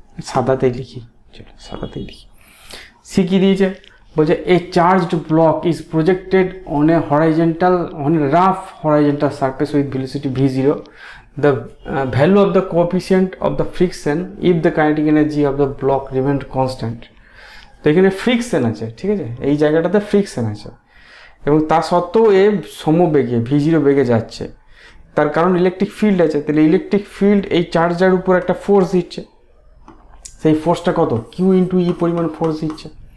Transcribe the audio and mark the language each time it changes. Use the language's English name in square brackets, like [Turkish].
[Bangla] সাদাতেই লিখি, চলো সাদাতেই লিখি। সি কি দিয়েছে, বলছে [English] A charged block is projected on a rough horizontal surface with velocity v0. The value of the coefficient of the friction if the kinetic energy of the block remained constant. [Bangla] তো এখানে friction আছে, ঠিক আছে, এই জায়গাটাতে ফ্রিকশন আছে এবং তা সত্ত্বেও এ সমবেগে v0 বেগে যাচ্ছে। তার কারণ ইলেকট্রিক ফিল্ড আছে। তাহলে ইলেকট্রিক ফিল্ড এই চার্জার উপর একটা ফোর্স দিচ্ছে, সেই ফোর্সটা কত, q/e পরিমাণ ফোর্স দিচ্ছে।